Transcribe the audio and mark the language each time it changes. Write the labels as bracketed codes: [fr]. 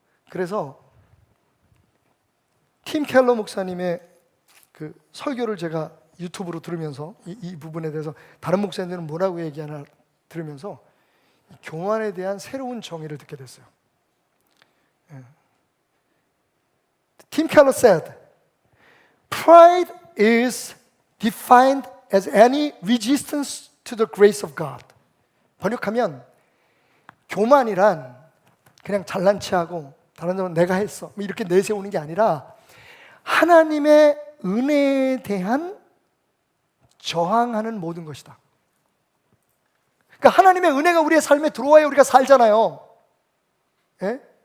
[ko] 그래서 팀 켈러 목사님의 그 설교를 제가 유튜브로 들으면서 이 부분에 대해서 다른 목사님들은 뭐라고 얘기하나 들으면서 교만에 대한 새로운 정의를 듣게 됐어요. [en] 팀 켈러 said, "Pride is defined as any resistance to the grace of God." [ko] 번역하면 교만이란 그냥 잘난 체하고 다른 사람은 내가 했어 이렇게 내세우는 게 아니라 하나님의 은혜에 대한 저항하는 모든 것이다. 그러니까 하나님의 은혜가 우리의 삶에 들어와야 우리가 살잖아요. 예?